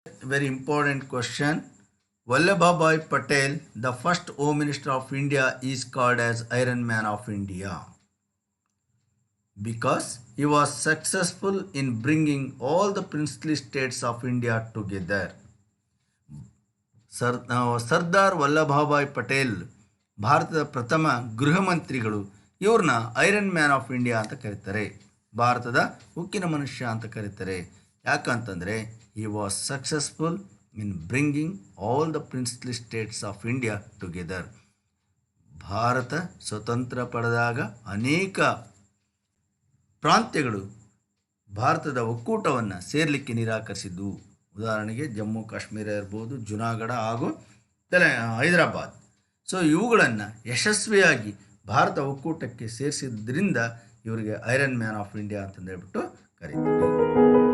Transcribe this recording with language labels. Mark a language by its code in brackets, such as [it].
[en] Very important question. Vallabhbhai Patel, the first home minister of India, is called as iron man of India because he was successful in bringing all the princely states of India together. [kn] Sardar Vallabhbhai Patel ಭಾರತದ ಪ್ರಥಮ ಗೃಹ ಮಂತ್ರಿಗಳು. ಇವ್ರನ್ನ iron man of India ಅಂತ ಕರೀತಾರೆ, ಭಾರತದ ಉಕ್ಕಿನ ಮನುಷ್ಯ ಅಂತ ಕರೀತಾರೆ. ಯಾಕಂತಂದರೆ [en] he was successful in bringing all the princely states of India together. [kn] Bharat ಸ್ವತಂತ್ರ ಪಡೆದಾಗ ಅನೇಕ ಪ್ರಾಂತ್ಯಗಳು ಭಾರತದ ಒಕ್ಕೂಟವನ್ನು ಸೇರಲಿಕ್ಕೆ ನಿರಾಕರಿಸಿದ್ದು. ಉದಾಹರಣೆಗೆ ಜಮ್ಮು ಕಾಶ್ಮೀರ ಇರ್ಬೋದು, ಜುನಾಗಢ ಹಾಗೂ ಹೈದರಾಬಾದ್. ಸೊ ಇವುಗಳನ್ನು ಯಶಸ್ವಿಯಾಗಿ ಭಾರತ ಒಕ್ಕೂಟಕ್ಕೆ ಸೇರಿಸಿದ್ರಿಂದ ಇವರಿಗೆ ಐರನ್ ಮ್ಯಾನ್ ಆಫ್ ಇಂಡಿಯಾ ಅಂತಂದೇಳ್ಬಿಟ್ಟು ಕರೀತಾರೆ.